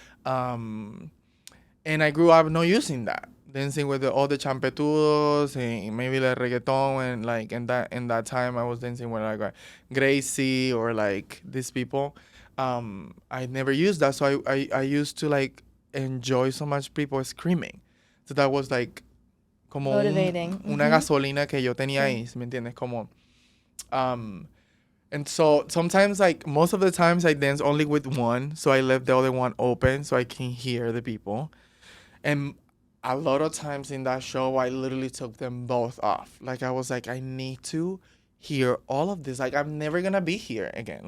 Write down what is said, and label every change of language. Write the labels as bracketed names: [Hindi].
[English] And I grew up not using that, dancing with all the champetudos and maybe the reggaeton, and like in that time I was dancing with like Gracie or like these people. I never used that, so I used to like enjoy so much people screaming. So that was like como Motivating. [Spanish] una gasolina que yo tenía ahí, ¿me entiendes? [English] Como, and so sometimes, like most of the times, I dance only with one, so I left the other one open so I can hear the people. And a lot of times in that show, I literally took them both off. Like I was like, I need to hear all of this. Like I'm never gonna be here again.